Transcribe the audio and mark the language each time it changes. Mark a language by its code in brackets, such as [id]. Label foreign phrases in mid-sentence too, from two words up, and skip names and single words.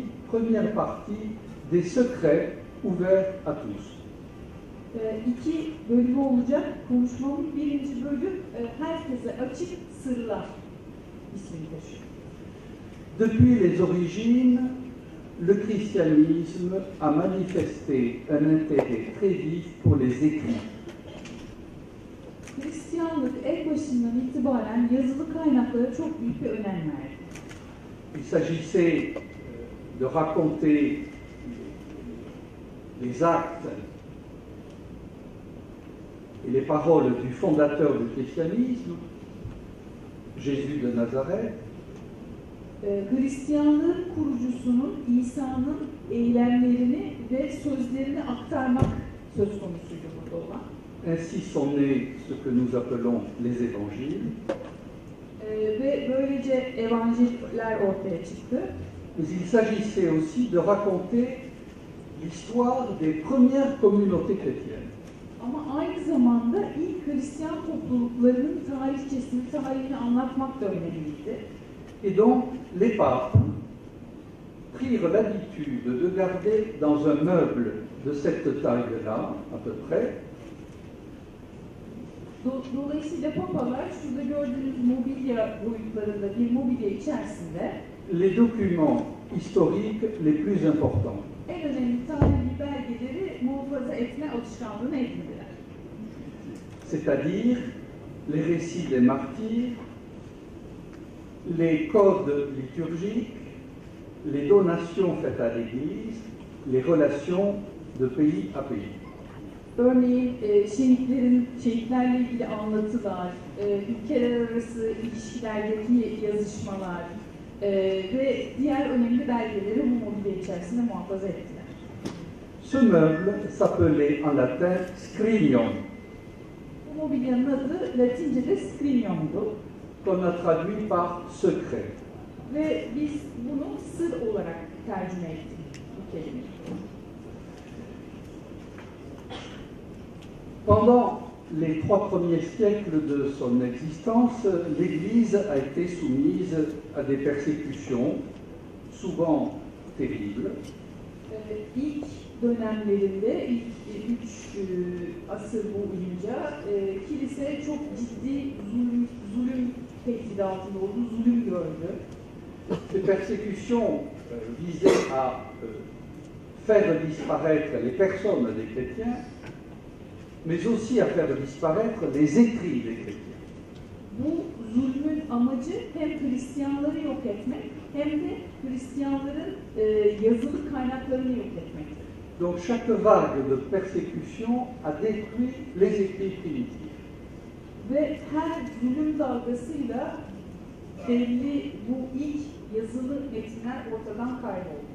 [fr] Première partie, des secrets ouverts à tous. [tr] İki bölümü olacak. Konuşmamın birinci bölüm herkese açık sırlar ismini taşıyor. [fr] Depuis les origines, le christianisme a manifesté un intérêt très vif pour les écrits. [tr] Hristiyanlık en başından itibaren yazılı kaynaklara çok büyük bir önem verdi. [fr] Il s'agissait de raconter les actes et les paroles du fondateur du christianisme, Jésus de Nazareth. [tr] Hristiyanlığın kurucusunun, İsa'nın eylemlerini ve sözlerini aktarmak söz konusuydu burada olan. [fr] Ainsi sont nés ce que nous appelons les évangiles. [tr] Ve böylece evangeller ortaya çıktı. [fr] Mais il s'agissait aussi de raconter l'histoire des premières communautés chrétiennes. [tr] Ama aynı zamanda ilk Hristiyan topluluklarının tarihini anlatmak da önemliydi. [fr] Et donc, les papes prirent l'habitude de garder dans un meuble de cette taille-là, à peu près, [tr] Dolayısıyla papalar şurada gördüğünüz mobilya boyutlarında bir mobilya içerisinde [fr] les documents historiques les plus importants. [tr] en önemli tarihi belgeleri muhafaza etme alışkanlığına edindiler. [fr] C'est-à-dire les récits des martyrs, les codes liturgiques, les donations faites à l'Église, les relations de pays à pays. [tr] Örneğin şehitlerle ilgili anlatılar, ülkeler arası ilişkilerdeki yazışmalar ve diğer önemli belgeleri bu mobilya içerisinde muhafaza ettiler. [fr] Ce meuble s'appelait en latin scrignon, [tr] Bu mobilyanın adı Latince'de scrignon'du [fr] qu'on a traduit par secret. [tr] ve biz bunu sır olarak tercüme ettik bu kelimeyi. [fr] Pendant les 3 premiers siècles de son existence, l'Église a été soumise à des persécutions, souvent terribles. [tr] İlk dönemlerinde, ilk 3 asır boyunca kilise çok ciddi zulüm tehdidi altında oldu, zulüm gördü. [fr] Ces persécutions visaient à faire disparaître les personnes des chrétiens, mais aussi à faire disparaître les écrits des chrétiens. [tr] Bu zulmün amacı hem Hristiyanları yok etmek hem de Hristiyanların yazılı kaynaklarını yok etmekti. [fr] Donc chaque vague de persécution a détruit les écrits primitifs. [tr] Ve her zulüm dalgasıyla belli bu ilk yazılı metinler ortadan kayboldu.